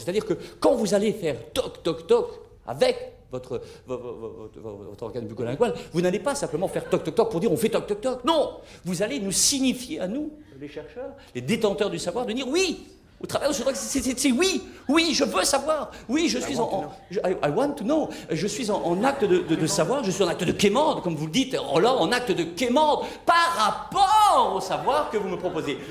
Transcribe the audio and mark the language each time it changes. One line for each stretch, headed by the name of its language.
French: C'est-à-dire que quand vous allez faire toc, toc, toc avec votre organe bucolingual, vous n'allez pas simplement faire toc, toc, toc pour dire on fait toc, toc, toc. Non, vous allez nous signifier à nous, les chercheurs, les détenteurs du savoir, de dire oui. Au travers de ce truc, c'est oui, je veux savoir. Oui, je suis
English: I want to know.
French: Je suis en acte de savoir, je suis en acte de quémande, comme vous le dites, Roland, en acte de quémande, par rapport au savoir que vous me proposez.